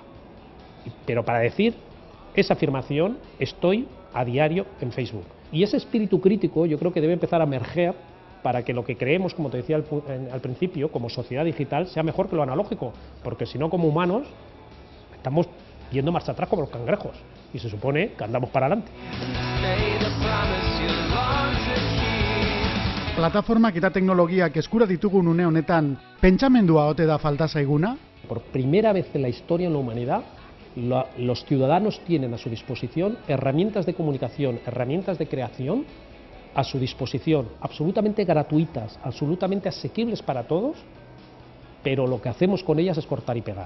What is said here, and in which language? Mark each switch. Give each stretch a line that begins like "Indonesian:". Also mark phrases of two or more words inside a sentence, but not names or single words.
Spanish: Pero para decir esa afirmación estoy a diario en Facebook. Y ese espíritu crítico yo creo que debe empezar a emerger para que lo que creemos, como te decía al principio, como sociedad digital, sea mejor que lo analógico, porque si no, como humanos, estamos yendo marcha atrás como los cangrejos, y se supone que andamos para adelante.
Basque: Plataformak eta teknologiak eskura ditugun une honetan, pentsamendua ote da falta zaiguna?
Spanish: Por primera vez en la historia en la humanidad, los ciudadanos tienen a su disposición herramientas de comunicación, herramientas de creación a su disposición, absolutamente gratuitas, absolutamente asequibles para todos, pero lo que hacemos con ellas es cortar y pegar.